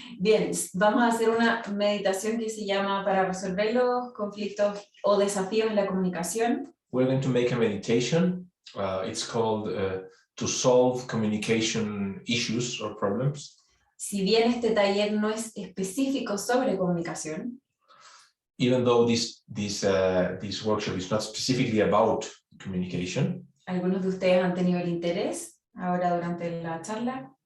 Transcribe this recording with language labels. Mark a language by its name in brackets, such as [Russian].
[Spanish] Bien, vamos a hacer una meditación que se llama para resolver los conflictos o desafíos en la comunicación. [English] We're going to make a meditation. It's called to solve communication issues or problems. [Spanish] Si bien este taller no es específico sobre comunicación, [English] even though this workshop is not specifically about communication, [Spanish] algunos de ustedes han tenido el interés ahora durante la charla.